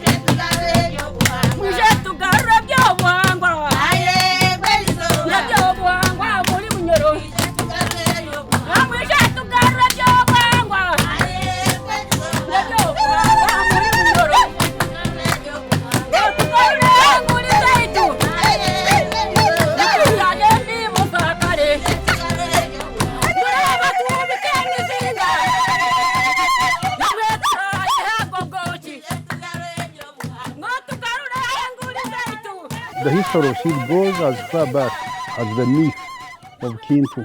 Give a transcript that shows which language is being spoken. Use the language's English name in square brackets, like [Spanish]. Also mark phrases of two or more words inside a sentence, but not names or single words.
[Nyoro] Muje tugarura byobwangwa. Byobwangwa muri bunyoro. Muje tugarura byobwangwa. Byobwangwa muri bunyoro. Tugarura muri zaitu. [English] The history of seed goes as far back as the myth of Kintu.